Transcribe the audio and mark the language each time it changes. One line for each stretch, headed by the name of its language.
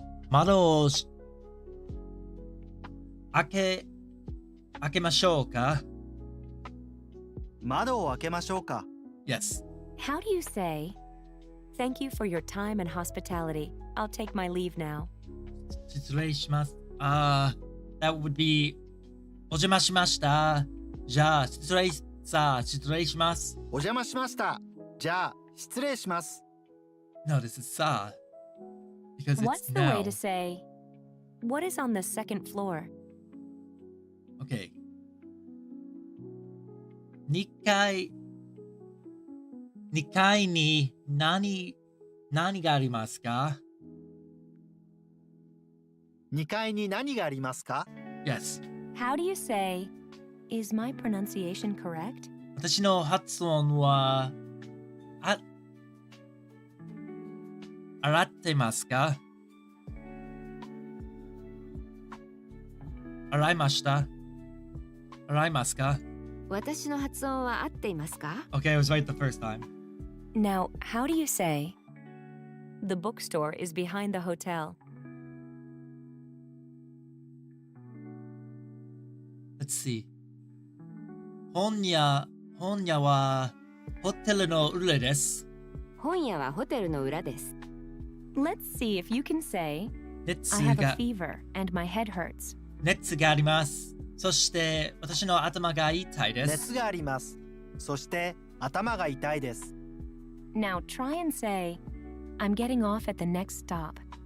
Japanese: 窓を開けましょうか？窓を開けましょうか。
English: Yes. How do you say, thank you for your time and hospitality. I'll take my leave now.
Japanese: 失礼します。
English: that would be
Japanese: お邪魔しました。じゃあ失礼します。お邪魔しました。じゃあ、失礼します。
English: No, this is sa. Because it's What's the now. way to say, what is on the second floor? Okay.
Japanese: 2階に何がありますか？ 2階に何がありますか？
English: Yes. How do you say, is my pronunciation correct?
Japanese: 私の発音は洗ってますか？洗いますか？私の発音は合っていますか？
English: Okay, I was right the first time. Now, how do you say, the bookstore is behind the hotel? Let's see.
Japanese: 本屋はホテルの裏です。本屋はホテルの裏です。
English: Let's see if you can say,
Japanese: 熱
English: I have a
Japanese: が
English: fever and my head hurts.
Japanese: 熱があります。そして私の頭が痛いです。熱があります。そして頭が痛いです。
English: Now try and say, I'm getting off at the next stop.